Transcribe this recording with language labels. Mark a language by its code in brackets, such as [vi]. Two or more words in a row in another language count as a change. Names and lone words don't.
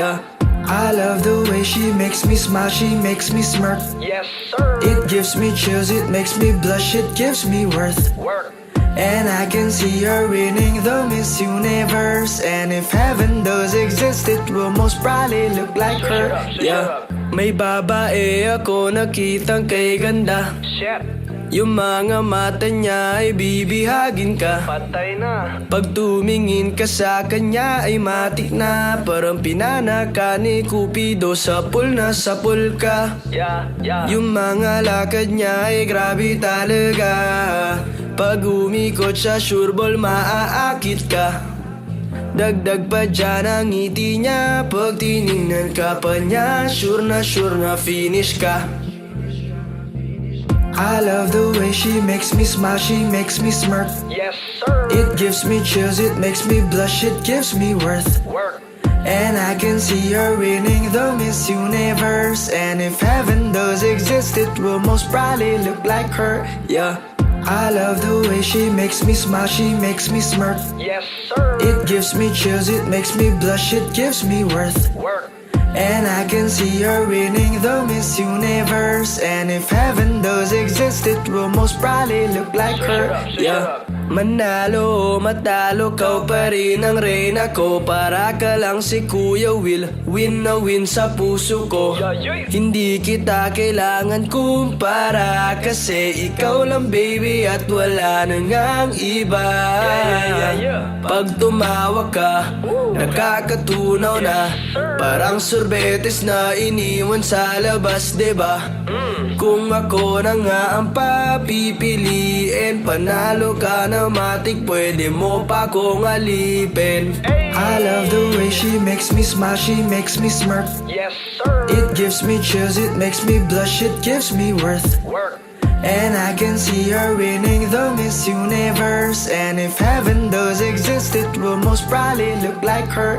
[en] I love the way she makes me smile, she makes me smirk. Yes, sir. It It gives me chills, it makes me blush, it gives me worth. And I can see you're winning the Miss Universe. And if heaven does exist, it will most probably look like her. Yeah, [tl] may babae ako nakitang kay ganda. Yung mga mata niya ay bibihagin ka. Patay na. Pag tumingin ka sa kanya ay matik na. Parang pinanaka ni Cupido, sapul na sapul ka. Yung mga lakad niya ay grabe talaga. Pag umikot siya sureball maaakit ka. Dagdag pa dyan ang ngiti niya. Pag tinignan ka pa niya, sure na finish ka. [en] I love the way she makes me smile, she makes me smirk. Yes, sir. It gives me chills, it makes me blush, it gives me worth. And I can see you're winning the Miss Universe. And if heaven does exist, it will most probably look like her. Yeah, I love the way she makes me smile, she makes me smirk. Yes, sir. It gives me chills, it makes me blush, it gives me worth. And I can see you're winning the Miss Universe. And if heaven does exist, it will most probably look like her. Yeah, [tl] manalo o matalo, kau pa rin ang reyna ko. Para ka lang si Kuya Will, win na win sa puso ko. Hindi kita kailangan kumpara, kasi ikaw lang baby at wala nang ang iba. Pag tumawa ka, nakakatunaw na. Parang sorbetes na iniwan sa labas, diba? Kung ako na nga ang papipiliin, panalo ka na matik, pwede mo pa kong alipin. [en] I love the way she makes me smile, she makes me smirk. Yes, sir. It gives me chills, it makes me blush, it gives me worth. And I can see you're winning the Miss Universe. And if heaven does exist, it will most probably look like her.